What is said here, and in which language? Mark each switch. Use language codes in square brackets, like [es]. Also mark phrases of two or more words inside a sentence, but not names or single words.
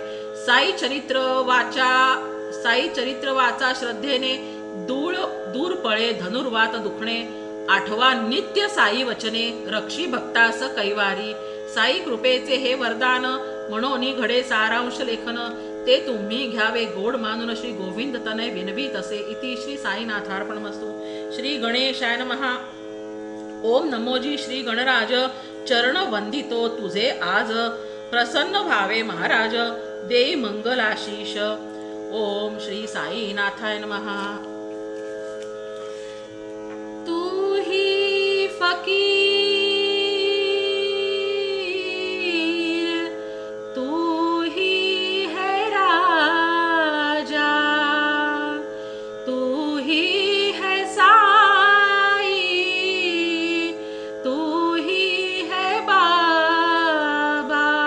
[mr] साई चरित्र वाचा श्रद्धेने. दूर पळे धनुर्वात दुखणे. आठवा नित्य साई वचने, रक्षी भक्तास कैवारी. साई कृपेचे हे वरदान, म्हणून घडे सारांश लेखन. ते तुम्ही घ्यावे गोड मानून, श्री गोविंद तनय विनवीत असे. [sa] इति श्री साईनाथार्पणमस्तु. श्री गणेशाय नमः. [mr] ओम नमोजी श्री गणराज, चरण वंदितो तुझे आज. प्रसन्न भावे महाराज, देई मंगलाशीष. [sa] ओम श्री साईनाथाय नमः. [hi] तू ही फकीर, तू ही है राजा. तू ही है साई, तू ही है बाबा.